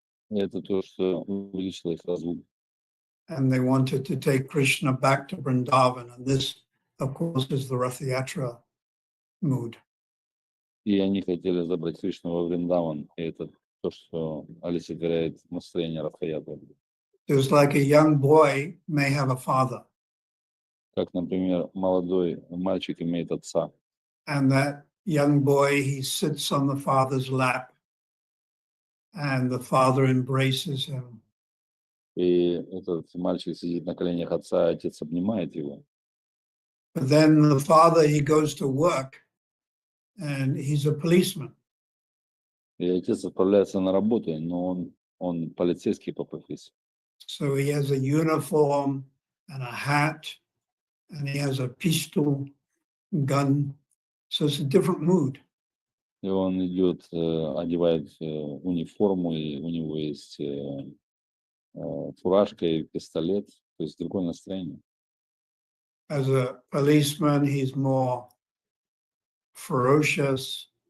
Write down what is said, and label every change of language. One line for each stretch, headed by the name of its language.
Russian: И это то, что увеличило их разлуку.
English: And they wanted to take Krishna back to Vrindavan. And this, of course, is the Rath Yatra mood.
Russian: И они хотели забрать Кришну во Вриндаван. И это то, что олицетворяет настроение Ратха-ятры.
English: Just like a young boy may have a father,
Russian: Как, например, молодой мальчик имеет отца.
English: and that young boy, he sits on the father's lap, and the father embraces him.
Russian: И этот мальчик сидит на коленях отца, а отец обнимает его.
English: But then the father, he goes to work, and he's a policeman.
Russian: И отец отправляется на работу, но он полицейский по профессии.
English: So he has a uniform and a hat, and he has a pistol, gun. So it's a different mood.
Russian: И он идет, одевает униформу, и у него есть фуражка и пистолет, то есть другое настроение.
English: As a policeman, he's more ferocious.